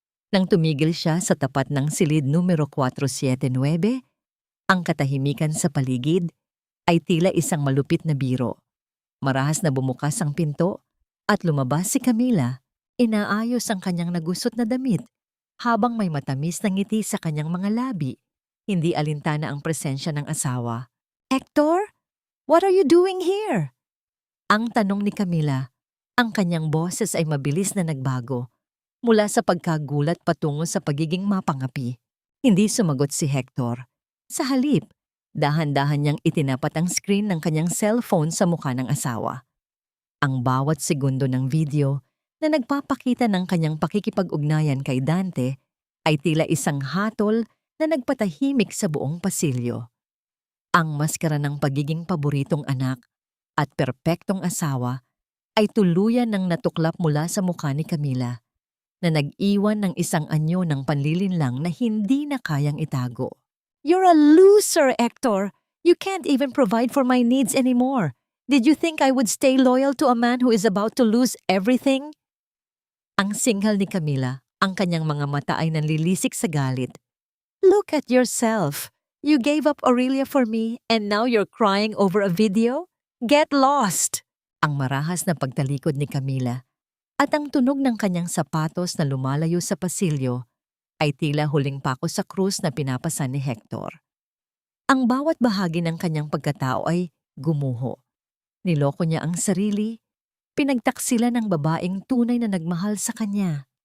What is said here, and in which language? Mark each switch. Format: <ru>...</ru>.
<tl>Nang tumigil siya sa tapat ng silid numero 479, ang katahimikan sa paligid ay tila isang malupit na biro. Marahas na bumukas ang pinto at lumabas si Camila, inaayos ang kanyang nagusot na damit habang may matamis na ngiti sa kanyang mga labi. Hindi alintana ang presensya ng asawa.</tl> <en>"Hector, what are you doing here?"</en> <tl>Ang tanong ni Camila. Ang kanyang boses ay mabilis na nagbago, mula sa pagkagulat patungo sa pagiging mapangapi. Hindi sumagot si Hector. Sa halip, dahan-dahan niyang itinapat ang screen ng kanyang cellphone sa mukha ng asawa. Ang bawat segundo ng video na nagpapakita ng kanyang pakikipag-ugnayan kay Dante ay tila isang hatol na nagpatahimik sa buong pasilyo. Ang maskara ng pagiging paboritong anak at perpektong asawa ay tuluyan ng natuklap mula sa mukha ni Camila, na nag-iwan ng isang anyo ng panlilinlang na hindi na kayang itago.</tl> <en>"You're a loser, Hector! You can't even provide for my needs anymore. Did you think I would stay loyal to a man who is about to lose everything?</en> <tl>Ang singhal ni Camila, ang kanyang mga mata ay nanlilisik sa galit.</tl> <en>Look at yourself. You gave up Aurelia for me and now you're crying over a video? Get lost!</en> <tl>Ang marahas na pagtalikod ni Camila at ang tunog ng kanyang sapatos na lumalayo sa pasilyo ay tila huling pako sa krus na pinapasan ni Hector. Ang bawat bahagi ng kanyang pagkatao ay gumuho. Niloko niya ang sarili, pinagtaksila ng babaeng tunay na nagmahal sa kanya.</tl>